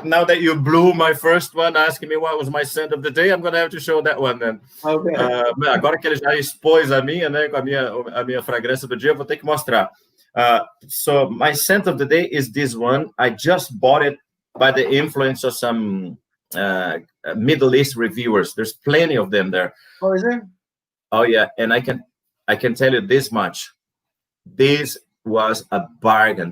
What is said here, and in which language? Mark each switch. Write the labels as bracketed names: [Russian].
[English] Now that you blew my first one, asking me what was my scent of the day, I'm going to have to show that one then. Okay. [Portuguese] Agora que ele já expôs a minha, né, com a minha fragrância do dia, eu vou ter que mostrar. [English] So my scent of the day is this one. I just bought it by the influence of some Middle East reviewers. There's plenty of them there. Oh, is there? Oh yeah, and I can tell you this much. This was a bargain.